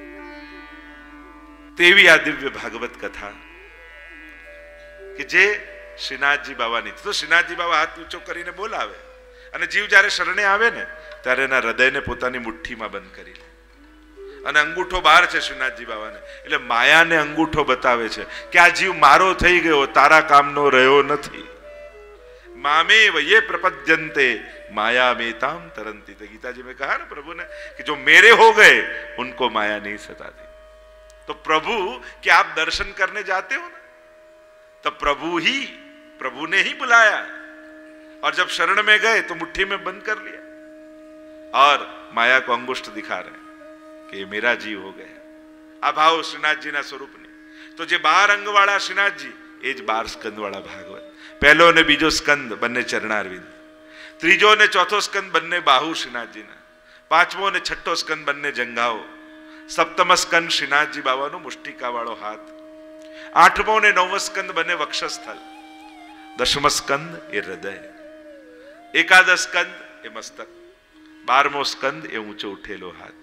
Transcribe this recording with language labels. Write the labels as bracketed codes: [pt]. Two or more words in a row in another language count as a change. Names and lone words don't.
[gu] તેવી આ દિવ્ય ભાગવત કથા કે જે શ્રીનાથજી બાવાની. તો શ્રીનાથજી બાવા હાથ ઊંચો કરીને બોલાવે અને જીવ જ્યારે શરણે આવે ને ત્યારે એના હૃદયને પોતાની મુઠ્ઠીમાં બંધ કરી લે અને અંગૂઠો બહાર છે શ્રીનાથજી બાવાને. એટલે માયાને અંગૂઠો બતાવે છે કે આ જીવ મારો થઈ ગયો, તારા કામનો રહ્યો નથી. [sa] मामेव ये प्रपद्यन्ते माया मेताम तरंती. [hi] तो गीता जी में कहा ना प्रभु ने कि जो मेरे हो गए उनको माया नहीं सताती. तो प्रभु कि आप दर्शन करने जाते हो ना, तो प्रभु ने ही बुलाया और जब शरण में गए तो मुट्ठी में बंद कर लिया और माया को अंगुष्ठ दिखा रहे कि ये मेरा जीव हो गया. [gu] આ ભાવ શ્રીનાથ જી ના સ્વરૂપ ને. તો જે 12 અંગ વાળા શ્રીનાથ જી એ જ 12 સ્કંદ વાળા ભાગવત. પહેલો ને બીજો સ્કંદ બંને ચરણારવિંદ, ત્રીજો ને ચોથો સ્કંદ બંને બાહુ શ્રીનાથજીના, પાંચમો ને છઠ્ઠો સ્કંદ બંને જંઘાઓ, સપ્તમ સ્કંદ શ્રીનાથજી બાવાનો મુષ્ટિકા વાળો હાથ, આઠમો ને નવમો સ્કંદ બંને વક્ષસ્થળ, દશમ સ્કંદ એ હૃદય, એકાદશ સ્કંદ એ મસ્તક, 12મો સ્કંદ એ ઊંચો ઉઠેલો હાથ.